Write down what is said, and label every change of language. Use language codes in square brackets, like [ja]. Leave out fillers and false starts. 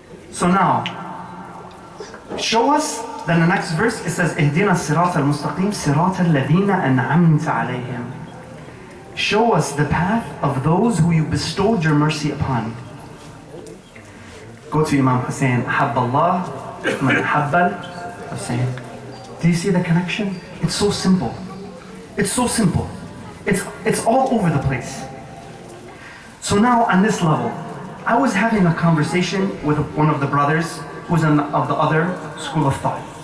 [en] So now, show us, then the next verse, it says, [ar] اهدنا الصراط المستقيم صراط الذين أنعمت عليهم. [en] Show us the path of those who you bestowed your mercy upon. Go to Imam Hussein. [ar] أحب الله من أحب Hussein. [en] Do you see the connection? It's so simple. It's so simple. It's all over the place. So now on this level, I was having a conversation with one of the brothers who's of the other school of thought.